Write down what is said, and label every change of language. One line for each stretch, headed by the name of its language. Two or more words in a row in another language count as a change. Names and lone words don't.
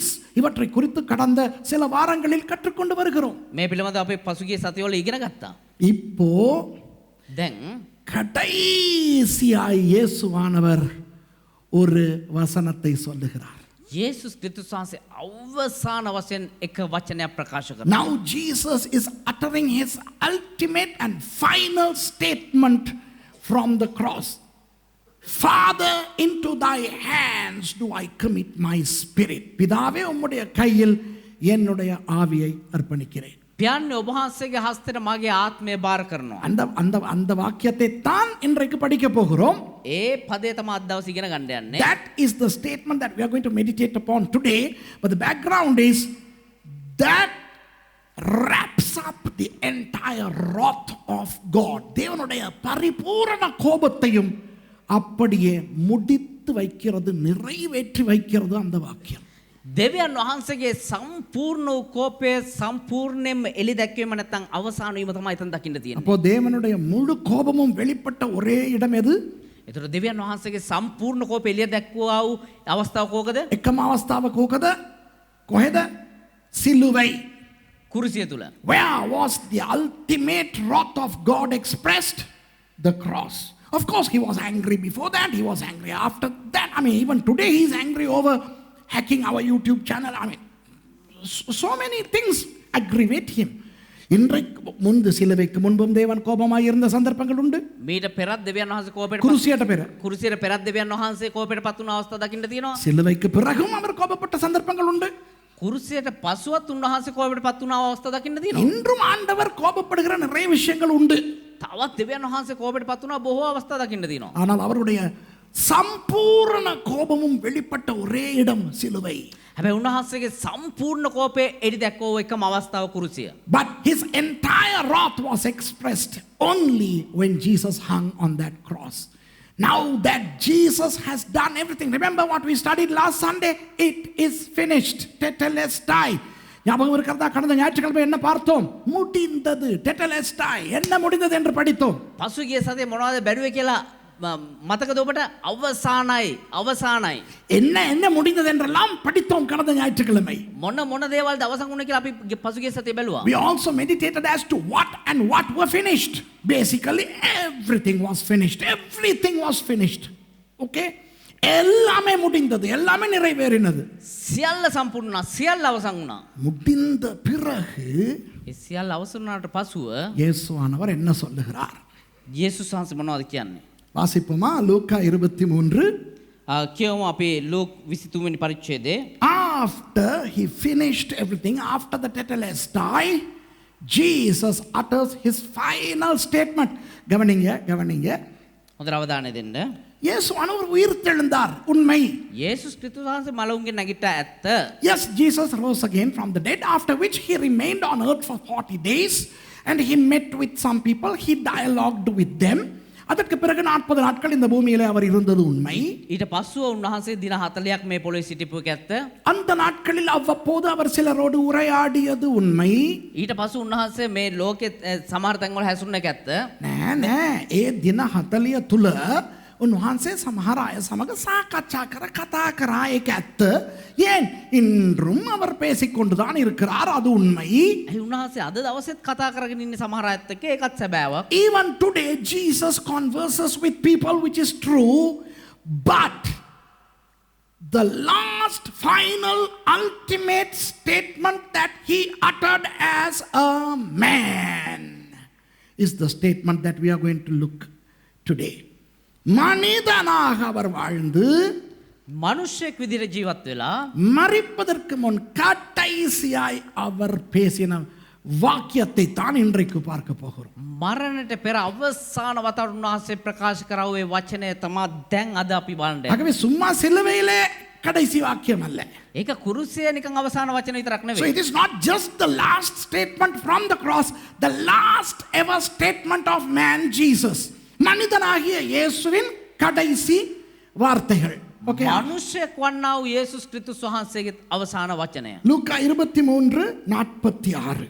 Tamil: இவற்றை குறித்து கடந்த சில வாரங்களில் கற்றுக்கொண்டு வருகிறோம்.
Sinhala: මේ පිළිබඳව අපි පසුගිය සතිවල ඉගෙන ගත්තා.
Tamil: இப்போ
Sinhala: දැන්
Tamil: கடைசியாய் இயேசுவானவர் ஒரு வசனத்தை சொல்லுகிறார்.
Sinhala: යේසුස් ක්‍රිස්තුස් වහන්සේ අවසාන වශයෙන් එක වචනයක් ප්‍රකාශ කරනවා.
English: Now Jesus is uttering his ultimate and final statement from the cross. Father, into thy hands do I commit my spirit.
Tamil: பிதாவே உம்முடைய கையில் என்னுடைய ஆவியை அர்ப்பணிக்கிறேன்.
Sinhala: පියාණන් ඔබ වහන්සේගේ හස්තයට මගේ ආත්මය බාර කරනවා.
Tamil: அந்த அந்த அந்த வாக்கியத்தை தான் இன்றைக்கு படிக்க போகிறோம்.
Sinhala: ඒ පදේ තමයි අද දවසේ ඉගෙන ගන්න යන්නේ.
English: That is the statement that we are going to meditate upon today, but the background is that wraps up the entire wrath of God.
Tamil: தேவனுடைய பரிபூரண கோபத்தையும் அப்படியே முடித்து வைக்கிறது, நிறைவேற்றி வைக்கிறது அந்த வாக்கியம்.
Sinhala: දෙවියන් වහන්සේගේ සම්පූර්ණ වූ කෝපය සම්පූර්ණයෙන්ම එළි දැක්වීම නැත්නම් අවසාන වීම තමයි එතන දකින්න තියෙන්නේ.
Tamil: அப்போ தேவனுடைய முழு கோபமும் வெளிப்பட்ட ஒரே இடம் எது?
Sinhala: ඒතර දෙවියන් වහන්සේගේ සම්පූර්ණ කෝපය එළිය දැක්වුවා වූ අවස්ථාව කෝකද? එකම අවස්ථාව කෝකද? කොහෙද? සිலுවයි. කුරුසිය තුල.
English: Where was the ultimate wrath of God expressed? The cross. Of course he was angry before that, he was angry after that. I mean, even today he is angry over hacking our YouTube channel. I mean, so many things aggravate him.
Tamil: இன்றைக்கு முன்பு சிலுவைக்கு முன்பும் தேவன் கோபமாய் இருந்த சந்தர்ப்பங்கள் உண்டு.
Sinhala: මීට පෙරත් දෙවියන් වහන්සේ කෝපයට குருசிයට பெற කුරුසියට පෙරත් දෙවියන් වහන්සේ කෝපයට පත් වුණ අවස්ථා දකින්න තියෙනවා.
Tamil: சிலுவைக்கு பிறகும் அவர் கோபப்பட்ட சந்தர்ப்பங்கள் உண்டு.
Sinhala: කුරුසියට පසුවත් උන්වහන්සේ කෝපයට පත් වුණ අවස්ථා දකින්න තියෙනවා.
Tamil: இன்றும் ஆண்டவர் கோபப்படுகிற நிறைய விஷயங்கள் உண்டு.
Sinhala: තවත් දෙවියන් වහන්සේ කෝපයට පත් වුණ බොහෝ අවස්ථා දකින්න තියෙනවා.
Tamil: ஆனால் அவருடைய சம்பூர்ண கோபமும் வெளிப்பட்ட ஒரே இடம் சிலுவை.
Sinhala: හැබැයි උන්වහන්සේගේ සම්පූර්ණ කෝපය එළි දැක්වෝ එකම අවස්ථාව කුරුසිය.
English: But his entire wrath was expressed only when Jesus hung on that cross. Now that Jesus has done everything, remember what we studied last Sunday? It is finished. Tetelestai.
Tamil: ஞாபகம் இருக்கிறதா? கடந்த ஞாயிற்றுக்கிழமை என்ன பார்த்தோம்? முடிந்தது. டெட்டலெஸ்டாய். என்ன முடிந்தது என்று படித்தோம்.
Sinhala: පසුගිය සතියේ මොනවද බැලුවේ කියලා මතකද ඔබට අවසානයි
Tamil: என்ன என்ன முடிந்தது என்றெல்லாம் படித்தோம் கடந்த ஞாயிற்றுக்கிழமை.
Sinhala: මොන දේවල්ද අවසන් වුණේ කියලා අපි පසුගිය සතියේ බැලුවා.
English: We also meditated as to what were finished. Basically everything was finished. Everything was finished.
Tamil: Okay? எல்லாமே முடிந்தது, எல்லாமே நிறைவேறினது.
Sinhala: සියල්ල සම්පූර්ණ වුණා, සියල්ල අවසන් වුණා.
Tamil: முடிந்த பிறகு
Sinhala: ඒ සියල්ල අවසන් වුණාට පසුව
Tamil: இயேசுவானவர் என்ன சொல்லுகிறார்?
Sinhala: යේසුස් වහන්සේ මොනවද කියන්නේ?
Tamil: வாசிப்போமா? லூக்கா 23.
Sinhala: කියවමු අපි ලූක් 23 වෙනි පරිච්ඡේදයේ.
English: After he finished everything, after the tetelestai, Jesus utters his final statement.
Tamil: கவனிங்க.
Sinhala: හොඳට අවධානය දෙන්න.
Tamil: இயேசுவானவர் உயிர்த்தெழுந்தார், உண்மை.
Sinhala: යේසුස් ක්‍රිස්තුස් වහන්සේ මලවුන්ගෙන් නැගිට්ටා ඇත්ත.
English: Yes, Jesus rose again from the dead, after which he remained on earth for 40 days and he met with some people, he dialogued with them.
Tamil: அதற்கு பிறகு 40 நாட்கள் இந்த பூமியிலே அவர் இருந்தது உண்மை.
Sinhala: ඊට පස්සුව උන්වහන්සේ දින 40ක් මේ පොළොවේ සිටිපු එක ඇත්ත.
Tamil: அந்த நாட்களில் அவ்வப்போது அவர் சிலரோடு உரையாடியது உண்மை.
Sinhala: ඊට පස්සු උන්වහන්සේ මේ ලෝකෙ සමහර තැන්වල හැසිරුණ එක ඇත්ත. නෑ ඒ දින 40 තුල උන්වහන්සේ සමහර අය සමග සාකච්ඡා කතා කරා, ඒක ඇත්ත.
Tamil: ஏன் இன்றும் அவர் பேசிக்கொண்டுதான் இருக்கிறார், அது உண்மை.
Sinhala: ඒ උන්වහන්සේ අද දවසෙත් කතා කරගෙන ඉන්නේ සමහර අයත් එක්ක, ඒකත් සැබෑවක්.
English: Even today Jesus converses with people, which is true, but the last final ultimate statement that he uttered as a man is the statement that we are going to look today.
Tamil: மனிதனாக அவர் வாழ்ந்து
Sinhala: මනුෂ්‍යෙක් විදිහට ජීවත් වෙලා
Tamil: மரிப்பதற்கு முன் கடைசியாய் அவர் பேசின வாக்கியத்தை தான் இன்றைக்கு பார்க்க போகிறோம்.
Sinhala: මරණයට පෙර අවසාන වතාවට උන්වහන්සේ ප්‍රකාශ කරව ඒ වචනය තමයි දැන් අද අපි බලන්නේ.
Tamil: ஆகவே சும்மா சிலுவையிலே கடைசி வாக்கியம் அல்ல.
Sinhala: ඒක කුරුසියේ නිකන් අවසාන වචන විතරක්
English: So
Sinhala: නෙවෙයි.
English: it is not just the last statement from the cross, the last ever statement of man Jesus.
Tamil: மனிதனாகிய இயேசுவின் கடைசி வார்த்தைகள். ஓகே.
Sinhala: මනුෂ්‍යෙක් වන්නා වූ යේසුස් ක්‍රිස්තුස් වහන්සේගේ අවසාන වචනය.
Tamil: லூக்கா 23:46.